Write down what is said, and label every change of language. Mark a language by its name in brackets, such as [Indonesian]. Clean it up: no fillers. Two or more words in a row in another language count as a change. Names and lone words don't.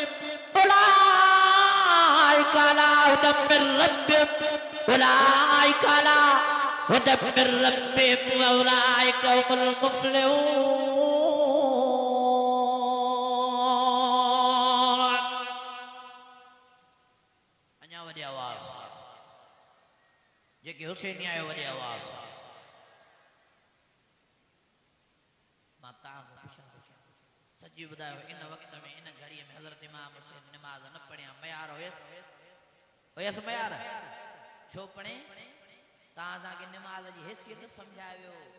[Arabic] أولئك على هدى من ربهم أولئك على هدى من ربهم وأولئك هم المفلحون [Sindhi] अञा वॾी आवाज़ जेके हुसैनी आयो वॾी आवाज़ मां तव्हांखां पुछां सॼी ॿुधायो इन वक़्त में इन घड़ीअ में हज़रत इमाम हुसैन नमाज़ न पढ़िया मयार हुयसि मयार छो पढ़े तव्हां असांखे निमाज़ जी हैसियत सम्झायो